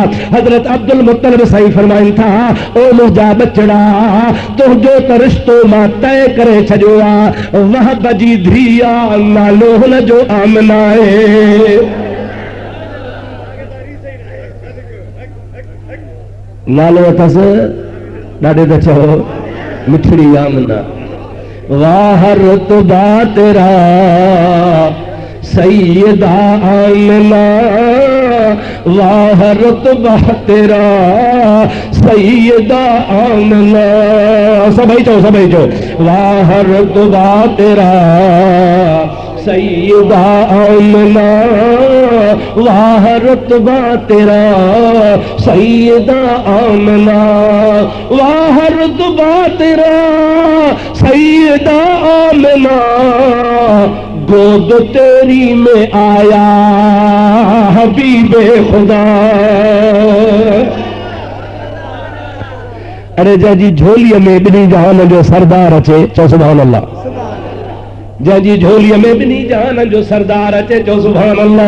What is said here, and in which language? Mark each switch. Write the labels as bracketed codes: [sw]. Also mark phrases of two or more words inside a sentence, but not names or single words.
[sd] हजरत अब्दुल मुत्तलिब साईं फरमाइनि था ओ मुंहिंजा बचड़ा तुंहिंजो त रिश्तो मां तय करे छॾियो आहे। वहब जी धी आहे नालो हुन जो आमना आहे। नालो अथसि ॾाढे त चओ मिठड़ी आमना। [ur] واہ رتبہ تیرا سیدہ آمنہ واہ رتبہ تیرا سیدہ آمنہ. [sd] सभई चो [ur] واہ رتبہ تیرا سیدہ آمنہ واہ رتبہ تیرا سیدہ آمنہ واہ رتبہ تیرا سیدہ آمنہ گود تیری میں آیا حبیبِ خدا. [sd] अरे जंहिंजी झोलीअ में ॿिन्ही जहान जो सरदार अचे चओ [ar] سبحان الله. [sd] जंहिंजी झोलीअ में ॿिन्ही जहान जो सरदार अचे चओ [ar] سبحان الله.